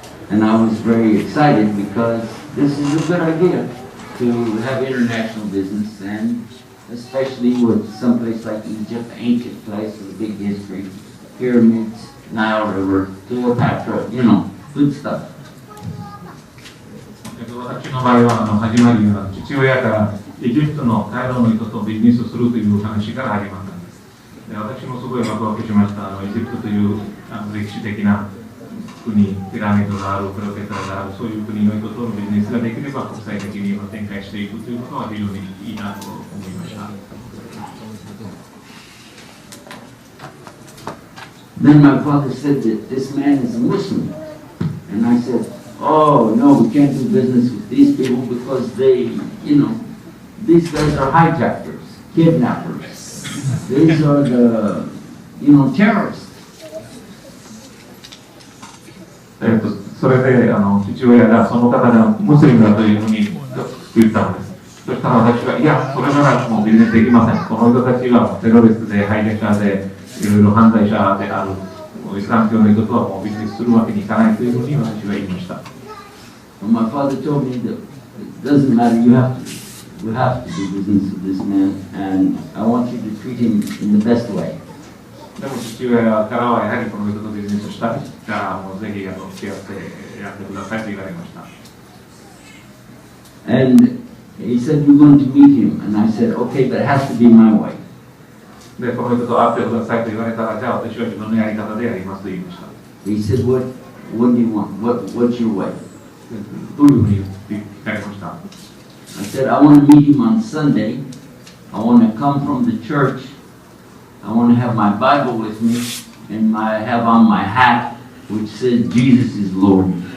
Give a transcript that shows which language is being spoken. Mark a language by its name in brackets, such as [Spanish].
[English] And I was very excited because this is a good idea to have international business, and especially with someplace like Egypt, ancient place with a big history, pyramids, Nile River, Cleopatra, you know, good stuff. [Japanese] 私の場合は始まりは父親からエジプトのカイロの人とビジネスをするという話から始まったんです。で私もすごいワクワクしました。エジプトという歴史的な国、ピラミッドがある、クレオペトラがある、そういう国の人とのビジネスができれば国際的に展開していくということは非常にいいなと思いました。 [English] Then my father said that this man is a Muslim. And I said, oh, no, we can't do business with these people because they, you know, these guys are hijackers, kidnappers. These are the, you know, terrorists. [Japanese] それで父親がその方がムスリムだというふうに言ったのです。そしたら私が、いや、それならもうビジネスできません。この人たちはテロリストで、ハイジャッカーで、いろいろ犯罪者である。イスラム教の人とはもうビジネスするわけにいかないというふうに私は言いました。 [English] My father told me that it doesn't matter, we have to do business with this man, and I want you to treat him in the best way. [Japanese] でも父親からはやはりこの人とビジネスをしたいからもうぜひ付き合ってやってくださいと言われました。 [English] And he said, you're going to meet him, and I said, okay, but it has to be my way. [Japanese] で、この人と会ってくださいと言われたら、じゃあ私は自分のやり方でやりますと言いました。 [English] He said, what do you want? What's your way? [Japanese] どういうふうに聞かれました？ [English] I said, I want to meet him on Sunday. I want to come from the church. I want to have my Bible with me and have on my hat which says Jesus is Lord.